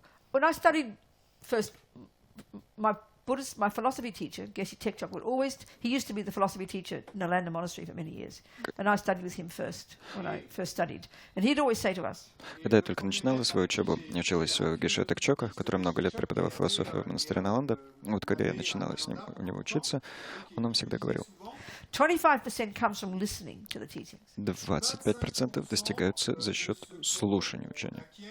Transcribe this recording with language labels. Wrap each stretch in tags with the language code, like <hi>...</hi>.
<en>When I studied first, my philosophy teacher, Geshe Tekchok, he used to be the philosophy teacher at Nalanda Monastery for many years. And I studied with him first, when I first studied. And he'd always say to us,</en> <ru>Когда я только начинала свою учебу, я училась у Геше Текчока, который много лет преподавал философию в монастыре Наланда. Вот когда я начинала с ним у него учиться, он нам всегда говорил,</ru> <en>25% comes from listening to the teachings.</en> <ru>25% достигаются за счет слушания учения.</ru>